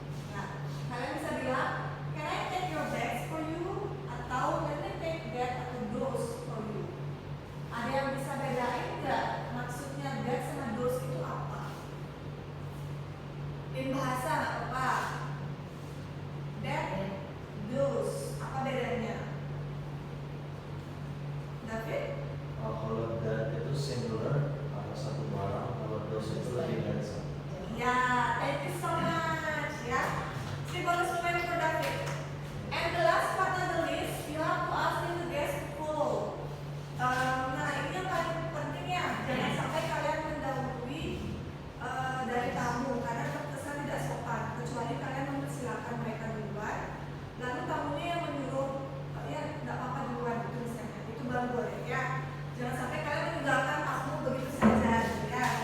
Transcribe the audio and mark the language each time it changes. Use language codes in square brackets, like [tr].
[id] Nah, kalian bisa bilang, [en] can I take your bags for you? [id] Atau [en] let me take that atau those for you. [id] Ada yang bisa bedain nggak maksudnya that sama those itu apa? In bahasa nggak apa? That, those, apa bedanya? David? Kalau that itu singular atau satu barang, kalau those itu lebih dari satu. Ya, [en] thank you so much ya. Si bonus point for David. And the last but not the least, you have to ask the guest to follow. [id] Nah, ini yang paling penting ya. Jangan sampai kalian mendahului dari tamu karena terkesan tidak sopan. Kecuali kalian mempersilahkan mereka duluan, lalu tamunya yang menyuruh ya tidak apa-apa duluan itu misalnya. Itu baru boleh ya. Jangan sampai kalian meninggalkan tamu begitu saja ya.